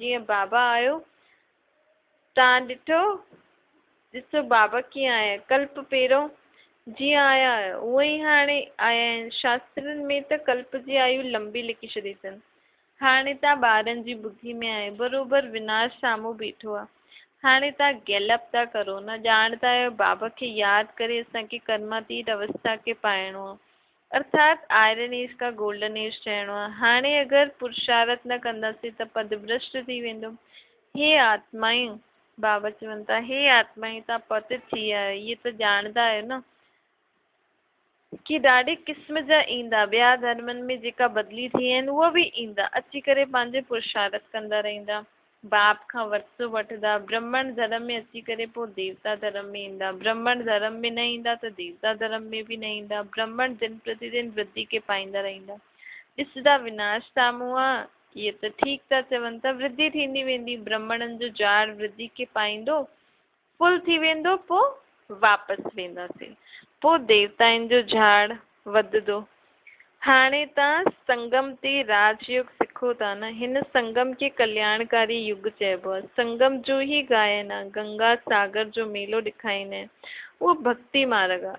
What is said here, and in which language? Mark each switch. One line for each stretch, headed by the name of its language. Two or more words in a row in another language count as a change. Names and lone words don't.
Sindhi: जीअं बाबा आयो, तव्हां ॾिसो बाबा कीअं आया, कल्प पहिरियों जीअं आया आहियो उअं ई हाणे आया आहिनि। शास्त्रनि में त कल्प जी आयु लंबी लिखी छॾी अथनि, हाणे तव्हां ॿारनि जी ॿुद्धि में आहियो, बराबरि विनाश साम्हूं बीठो आहे, हाणे तव्हां गैलप था करो न, ॼाणंदा आहियो बाबा खे यादि करे असांखे कर्मातीत अवस्था खे पाइणो आहे, अर्थात
English: Iron Age
Sindhi: का
English: Golden Age
Sindhi: ठहिणो आहे। हाणे अगरि पुरुषार्थ न कंदासीं त पदभ्रष्ट थी वेंदो। हे आत्मायूं, बाबा चवनि था हे आत्मायूं तव्हां पतित थी विया आहियो, इहे त ॼाणंदा आहियो न कि ॾाढे क़िस्म जा ईंदा, ॿिया धर्मनि में जेका बदिली थी आहिनि उहे बि ईंदा, अची करे पंहिंजे पुरुषार्थ कंदा रहंदा, बाप खां वरसो वठंदा, ब्राह्मण धर्म में अची करे पोइ देवता धर्म में ईंदा, ब्राह्मण धर्म में न ईंदा त देवता धर्म में बि न ईंदा, ब्राह्मण दिन प्रतिदिन वृद्धि के पाईंदा रहंदा। ॾिसंदा विनाश साम्हूं आहे, इहे त ठीकु था चवनि था, वृद्धि थींदी वेंदी, ब्राह्मणनि जो झाड़ वृद्धि के पाईंदो, फुल थी वेंदो, पोइ वापसि वेंदासीं, पोइ देवताउनि जो झाड़ वधंदो। हाणे तव्हां संगम ते राजयोग सिखो था न, हिन संगम खे कल्याणकारी युग चइबो आहे, संगम जो ई गायन आहे, गंगा सागर जो मेलो ॾेखारींदा आहिनि, उहो भक्ति मार्ग आहे।